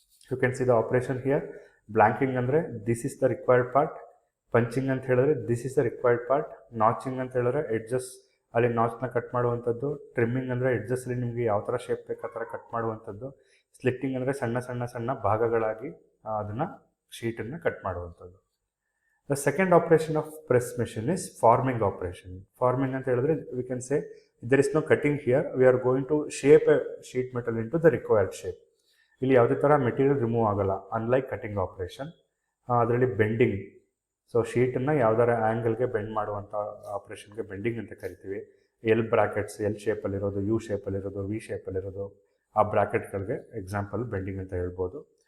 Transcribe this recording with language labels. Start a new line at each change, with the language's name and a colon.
English: You can see the operation here.
Kannada: ಬ್ಲ್ಯಾಂಕಿಂಗ್ ಅಂದರೆ
English: This is the required part.
Kannada: Punching ಅಂತ ಹೇಳಿದ್ರೆ
English: This is the required part.
Kannada: ನಾಚಿಂಗ್ ಅಂತ ಹೇಳಿದ್ರೆ edges ಅಲ್ಲಿ ನಾಚ್ನ ಕಟ್ ಮಾಡುವಂಥದ್ದು. ಟ್ರಿಮ್ಮಿಂಗ್ ಅಂದರೆ ಎಡ್ಜಸ್ಸಲ್ಲಿ ನಿಮಗೆ ಯಾವ ಥರ ಶೇಪ್ ಬೇಕು ಆ ಥರ ಕಟ್ ಮಾಡುವಂಥದ್ದು. ಸ್ಲಿಟ್ಟಿಂಗ್ ಅಂದರೆ ಸಣ್ಣ ಸಣ್ಣ ಸಣ್ಣ ಭಾಗಗಳಾಗಿ ಅದನ್ನು ಶೀಟನ್ನು ಕಟ್ ಮಾಡುವಂಥದ್ದು.
English: The second operation of press machine is forming operation. Forming
Kannada: ಅಂತ ಹೇಳಿದ್ರೆ
English: we can say there is no cutting here. We are going to shape a sheet metal into the required shape.
Kannada: ಇಲ್ಲಿ ಯಾವುದೇ ಥರ material remove ಆಗಲ್ಲ, unlike cutting operation. ಅದರಲ್ಲಿ bending. So ಶೀಟನ್ನು ಯಾವ್ದಾರ ಆ್ಯಂಗಲ್ಗೆ bend ಮಾಡುವಂಥ ಆಪ್ರೇಷನ್ಗೆ bending ಅಂತ ಕರಿತೀವಿ. L brackets L ಶೇಪಲ್ಲಿರೋದು, you ಶೇಪಲ್ಲಿರೋದು, V ಶೇಪಲ್ಲಿರೋದು ಆ ಬ್ರಾಕೆಟ್ಗಳಿಗೆ ಎಕ್ಸಾಂಪಲ್ ಬೆಂಡಿಂಗ್ ಅಂತ ಹೇಳ್ಬೋದು.